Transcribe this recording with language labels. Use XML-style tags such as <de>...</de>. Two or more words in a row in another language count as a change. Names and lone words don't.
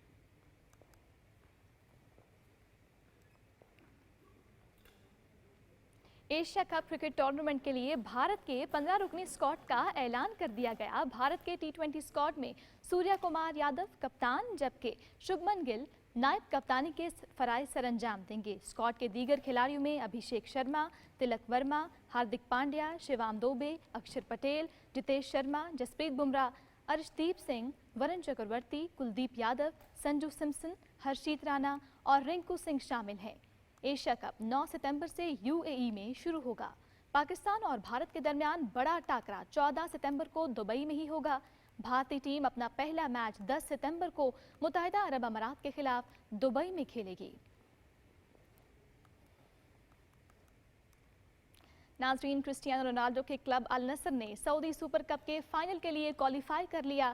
<ur>ایشیا کپ کرکٹ ٹورنامنٹ کے لیے بھارت کے 15 رکنی اسکواڈ کا اعلان کر دیا گیا۔ بھارت کے T20 اسکواڈ میں سوریہ کمار یادو کپتان، جبکہ شبمن گل نائب کپتانی کے فرائض سر انجام دیں گے۔ اسکواڈ کے دیگر کھلاڑیوں میں ابھیشیک شرما، تلک ورما، ہاردک پانڈیا، شیوام دوبے، اکشر پٹیل، جتیش شرما، جسپریت بمراہ، ارشدیپ سنگھ، ورن چکرورتی، کلدیپ یادو، سنجو سمسن، ہرشیت رانا اور رنکو سنگھ شامل ہیں۔ ایشیا کپ 9 ستمبر سے UAE میں شروع ہوگا۔ پاکستان اور بھارت کے درمیان بڑا ٹاکرا 14 ستمبر کو دبئی میں ہی ہوگا۔ بھارتی ٹیم اپنا پہلا میچ 10 ستمبر کو متحدہ عرب امارات کے خلاف دبئی میں کھیلے گی۔ ناظرین، کرسٹیانو رونالڈو کے کلب النصر نے سعودی سپر کپ کے فائنل کے لیے کوالیفائی کر لیا۔</ur>